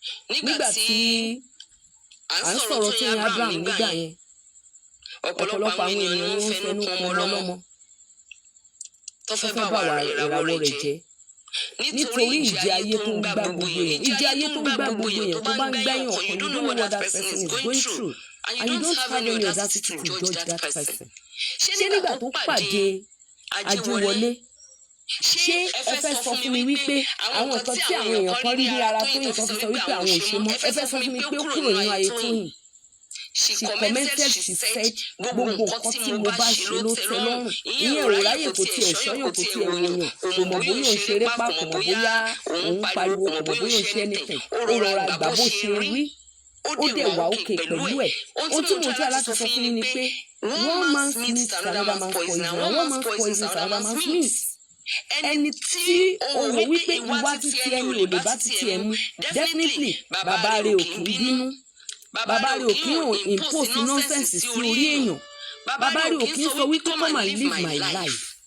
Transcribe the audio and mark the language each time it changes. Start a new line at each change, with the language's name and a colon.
Yoruba: Nígbà tí à ń sọ̀rọ̀ tó yẹn Abraham nígbà yẹn, ọ̀pọ̀lọpọ̀ àwọn ènìyàn ni wọ́n fẹnu kan ọlọ́mọ tó fẹ́ bá wà ìràwọ̀ rẹ̀ jẹ́ nítorí ìjì ayé tó ń gbá gbogbo èèyàn. Ìjì ayé tó ń gbá gbogbo èèyàn tó bá ń gbẹ́yàn ọ̀kan,
English: you don't know what that person is going through and you don't have any audacity to judge that person.
Yoruba: Ṣé nígbà tó pàdé Ajéwọlé, ṣé ẹ fẹ́ sọ fún mi wípé àwọn nǹkan tí àwọn èèyàn kan rí ní ara Tóyìn kan fi sọ wípé àwọn ò ṣe mọ́, ẹ fẹ́ sọ fún mi pé ó kúrò nínú ayé Tóyìn?
English: She commented, she said
Yoruba: gbogbo nǹkan tí mo bá ṣe ló tẹ́ lọ́rùn. Ìyẹn ò ráyè kò tiẹ̀ ṣọ́yàn kò tiẹ̀ wòyàn, kò mọ̀ bóyá òun ṣeré pa, kò mọ̀ bóyá òun pariwo, kò mọ̀ bóyá òun ṣe anything. Ó rọra gbà bó ṣe rí, ó dẹ̀ wà òkè pẹ̀lú ẹ̀. Ohun tí mo tẹ́ láti sọ fún yín ni pé
English: one man's meat is another man's poison, and one man's poison is another man's meat.
Yoruba: Ẹni tí o wò wípé ìwà títí ẹni ò lè bá títí ẹ mú, definitely bàbá rẹ̀ ò kì í bínú, bàbá rẹ̀ ò kì í
English: impose nonsense
Yoruba: sí orí èèyàn, bàbá rẹ̀ ò kì í sọ wípé
English: come and live my life.